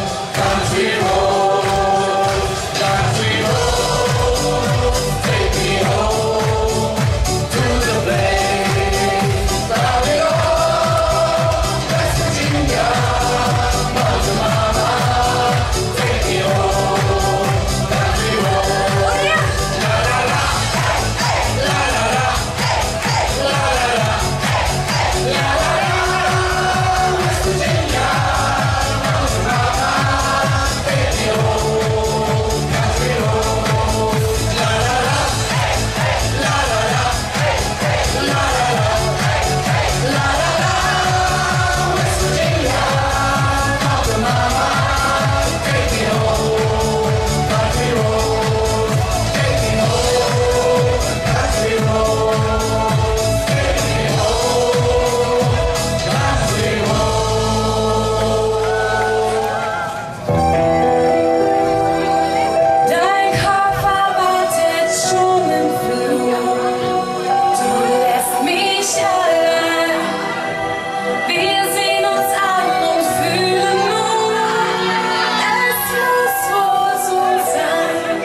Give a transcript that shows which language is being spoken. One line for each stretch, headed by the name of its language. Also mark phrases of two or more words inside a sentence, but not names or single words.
English: Country roads, take me home to the place I belong. West Virginia, Mountain Mama, take me home. Country roads. La la la, hey, la la la, hey, la la la, la la la. West Virginia, Mountain Mama, take me home. Country roads. La la la, hey, la la la, hey, la la la, hey, la la la. West Virginia, Mountain Mama, take me home. Country roads, take me home. Country roads, take me home. Country
German: Dein Körper wartet schon im Flur. Du lässt mich allein. Wir sehen uns an und fühlen nur, es muss wohl so sein.